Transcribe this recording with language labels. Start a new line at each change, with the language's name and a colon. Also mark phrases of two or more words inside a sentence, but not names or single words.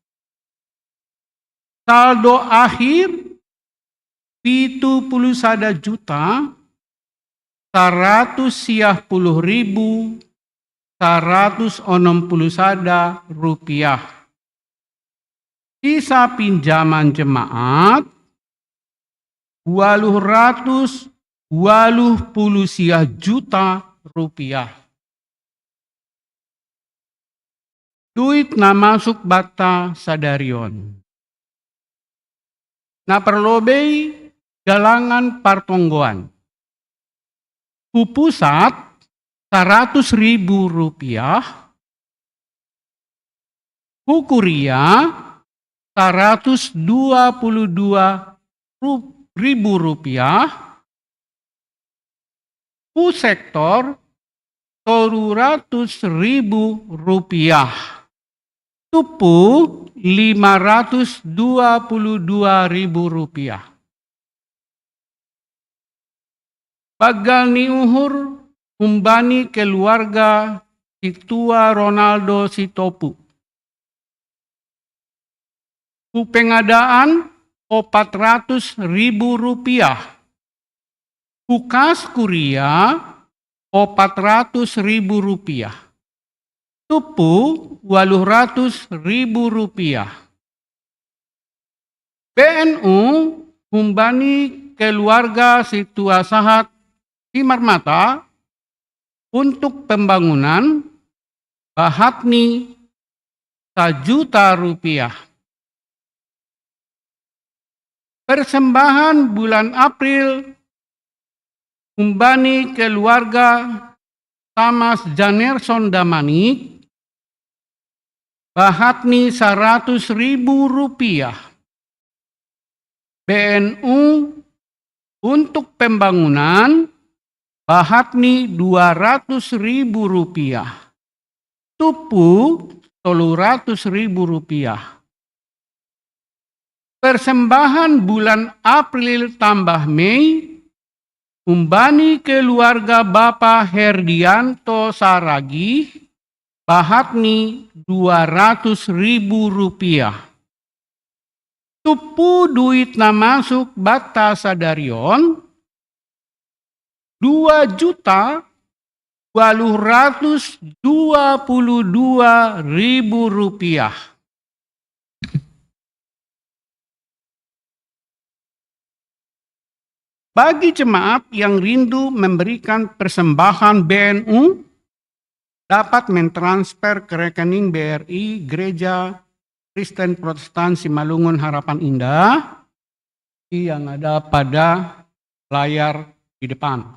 Indonesian: Saldo akhir 71 juta 160.161 rupiah. Sisa pinjaman jemaat 280 juta rupiah.
Batak Simalungun: Duit na masuk bata sadarion. Na perlobei galangan partonggoan. Ku pusat 100.000 rupiah. Ku kuria 122.000 rupiah. Ku sektor 300.000 rupiah. Tupu 522.000 rupiah. Bagal ni uhur umbani keluarga Situa Ronaldo Sitopu. Ku pengadaan 400.000 rupiah. Ku kas kuria 400.000 rupiah. Tupu 800.000 rupiah.
Indonesian: BNU umbani keluarga Situa Sahat Simarmata untuk pembangunan Bahatni 1 juta rupiah. Persembahan bulan April umbani keluarga Tamas Janerson Damanik Bahatni 100.000 rupiah. BNU untuk pembangunan Bahatni 200.000 rupiah.
Batak Simalungun: Tupu 300.000 rupiah.
Indonesian: Persembahan bulan April tambah Mei umbani keluarga Bapak Herdianto Saragi Bahatni 200.000 rupiah.
Batak Simalungun: Tupu duit na masuk bata sadarion 2.822.000 rupiah.
Indonesian: Bagi jemaat yang rindu memberikan persembahan BNU, dapat mentransfer ke rekening BRI Gereja Kristen Protestan Simalungun Harapan Indah yang ada pada layar di depan.